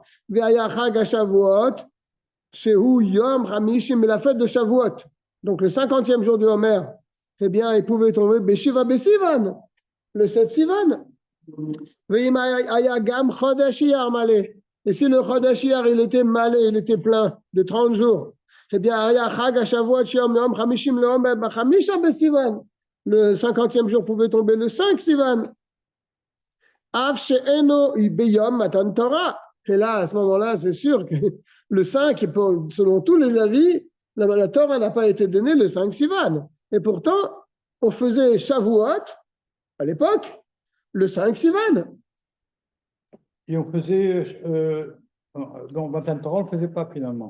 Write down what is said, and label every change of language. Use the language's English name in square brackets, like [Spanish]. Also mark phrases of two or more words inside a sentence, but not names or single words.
[Hebrew] והיה חג השבועות שהוא יום חמישים, [French] la fête de Shavuot. Donc le 50e jour du Homer, eh bien, il pouvait trouver [Hebrew] בשבעה בסיון, [French] le 7 Sivan. Et si le [Hebrew] חודש אייר, [French] il était malé, il était plein de 30 jours, Eh bien, [Hebrew] היה חג השבועות שיום יום 50 לעומר ב5 בסיוון. [French] Le 50e jour pouvait tomber le 5 Sivan. [Hebrew] אף שאינו ביום מתן תורה. [French] Et là, à ce moment-là, c'est sûr que le 5, selon tous les avis, la Torah n'a pas été donnée le 5 Sivan. Et pourtant, on faisait Shavuot, à l'époque, le 5 Sivan. Et on faisait, donc [Hebrew] מתן תורה, [French] on ne le faisait pas finalement.